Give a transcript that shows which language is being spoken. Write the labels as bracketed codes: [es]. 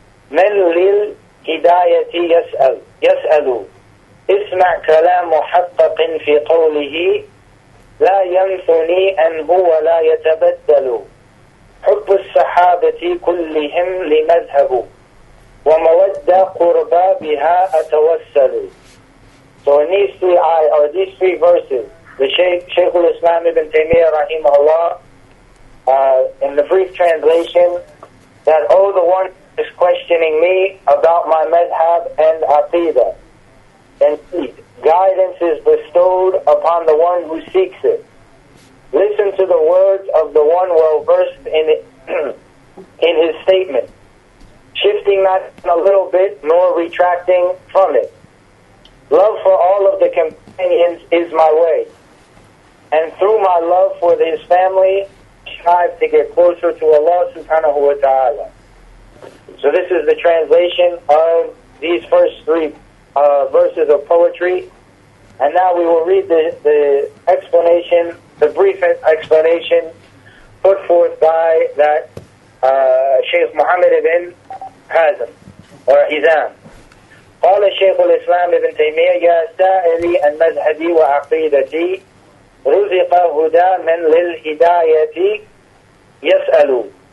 [ar] للهداية يسأل اسمع كلام محقق في قوله لا ينثني أنه ولا يتبدل حب الصحابة كلهم لمذهب ومودة قربى بها أتوسل. [en] So in these 3 verses, the Shaykh al-Islam ibn Taymiyyah rahimahullah, in the brief translation, that, oh, the one is questioning me about my madhab and aqidah. Indeed, guidance is bestowed upon the one who seeks it. Listen to the words of the one well-versed in his statement, shifting not a little bit, nor retracting from it. Love for all of the companions is my way, and through my love for his family, strive to get closer to Allah subhanahu wa ta'ala. So this is the translation of these first 3 verses of poetry. And now we will read the explanation, the brief explanation put forth by that Shaykh Muhammad ibn Hazm, or Hizam. [ar] قال شيخ الإسلام ابن تيمية يا سائلي عن مذهبي وعقيدتي رزق هدى من للهداية يسأل